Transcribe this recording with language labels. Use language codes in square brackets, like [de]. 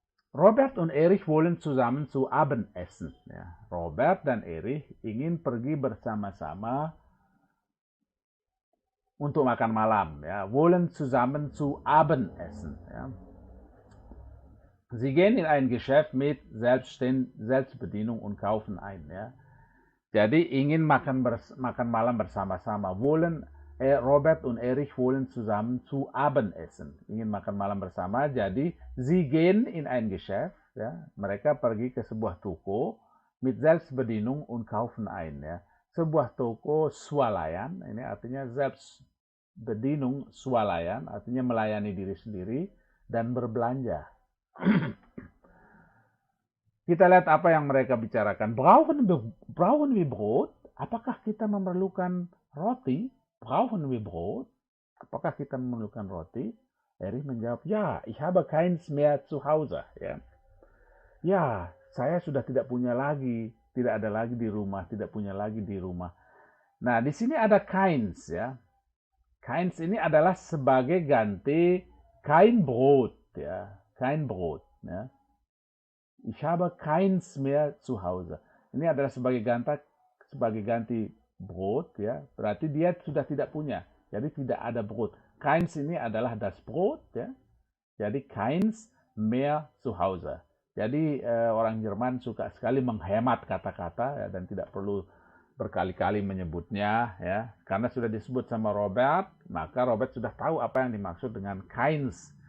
[de] Robert und Erich wollen zusammen zu Abendessen. [id] Ya. Robert dan Erich ingin pergi bersama-sama untuk makan malam. Ya. [de] Wollen zusammen zu Abendessen. Ya. Sie gehen in ein Geschäft mit Selbstbedienung und kaufen ein. [id] Ya. Jadi ingin makan malam bersama-sama. [de] Robert und Erich wollen zusammen zu Abendessen. [id] Ingin makan malam bersama. Jadi [de] sie gehen in ein Geschäft. [id] Ya. Mereka pergi ke sebuah toko [de] mit Selbstbedienung und kaufen ein. [id] Ya. Sebuah toko swalayan. Ini artinya Selbstbedienung swalayan. Artinya melayani diri sendiri dan berbelanja. Kita lihat apa yang mereka bicarakan. [de] Brauchen wir Brot? [id] Apakah kita memerlukan roti? [de] Brauchen wir Brot? [id] Apakah kita memerlukan roti? [de] Erich [id] menjawab, ya, [de] ich habe keins mehr zu Hause. [id] Ya, ya, saya sudah tidak punya lagi, tidak ada lagi di rumah, tidak punya lagi di rumah. Nah, di sini ada keins ya. Keins ini adalah sebagai ganti [de] kein Brot [id] ya, kein Brot ya. [de] Ich habe keins mehr zu Hause. [id] Ini adalah sebagai ganti Brot ya. Berarti dia sudah tidak punya. Jadi tidak ada Brot. Keins ini adalah das Brot ya. [de] Jadi keins mehr zu Hause. [id] Jadi orang Jerman suka sekali menghemat kata-kata ya, dan tidak perlu berkali-kali menyebutnya ya. Karena sudah disebut sama Robert, maka Robert sudah tahu apa yang dimaksud dengan keins.